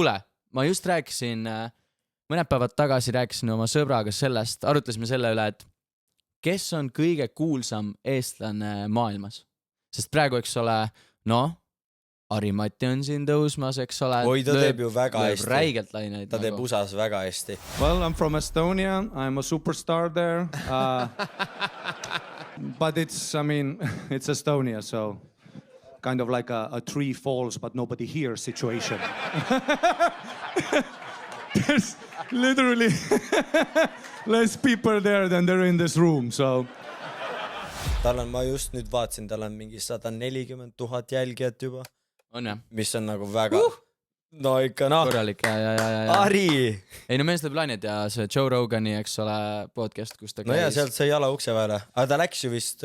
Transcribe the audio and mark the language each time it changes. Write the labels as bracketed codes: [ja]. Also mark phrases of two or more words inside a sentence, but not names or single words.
[et] Kuule, ma just rääkisin mõned päevad tagasi rääkisin oma sõbraga sellest, arutlesime selle üle, et kes on kõige kuulsam eestlane maailmas. Sest praegu, eks ole, Ari-Matti on siin tõusmas, eks ole. Oi, ta teeb ju väga hästi. Räigelt laineid. Ta teeb USAs väga hästi. [en] Well, I'm from Estonia. I'm a superstar there. But it's Estonia, so kind of like a tree falls, but nobody hears situation. There's literally less people there than there in this room, so... [et] Ma just nüüd vaatsin, tal on mingi 140,000 jälgijat juba. On jah? Mis on nagu väga... No ikka, Korralik, ja. Ari! Ei, mees teeb lained ja see Joe Rogani, eks ole, podcast, kus ta käis. No ja, sealt sai jala ukse vahele. Aga ta läks ju vist...